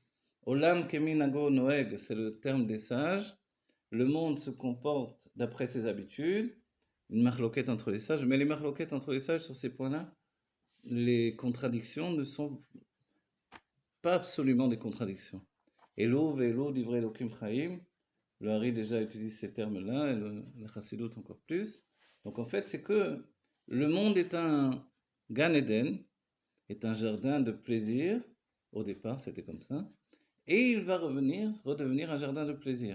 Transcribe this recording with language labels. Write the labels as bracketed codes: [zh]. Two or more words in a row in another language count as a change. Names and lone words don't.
[he] עולם כמנהגו נוהג, [fr] c'est le terme des sages. Le monde se comporte d'après ses habitudes. Une marloquette entre les sages, mais les marloquettes entre les sages sur ces points-là, les contradictions ne sont pas absolument des contradictions. [he] אלו ואלו דברי אלוקים חיים, [fr] le Hari déjà utilise ces termes-là, et le Chassidut encore plus. Donc en fait, c'est que le monde est un Gan Eden, est un jardin de plaisir, au départ c'était comme ça, et il va redevenir un jardin de plaisir.